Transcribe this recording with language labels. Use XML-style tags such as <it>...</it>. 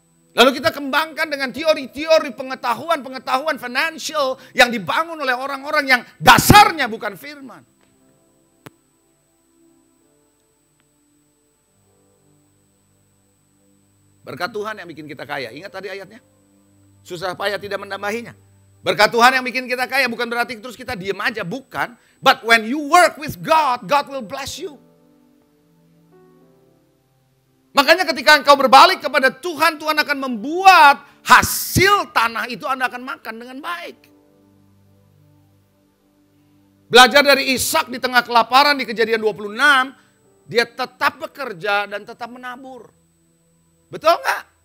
<id>Lalu kita kembangkan dengan teori-teori pengetahuan financial yang dibangun oleh orang-orang yang dasarnya bukan firman. Berkat Tuhan yang bikin kita kaya. Ingat tadi ayatnya? Susah payah tidak menambahinya. Berkat Tuhan yang bikin kita kaya bukan berarti terus kita diem aja. Bukan.</id> <en>But when you work with God, God will bless you.</en> <id>Makanya ketika engkau berbalik kepada Tuhan, Tuhan akan membuat hasil tanah itu Anda akan makan dengan baik. Belajar dari Ishak di tengah kelaparan di Kejadian 26, dia tetap bekerja dan tetap menabur. Betul nggak?</id>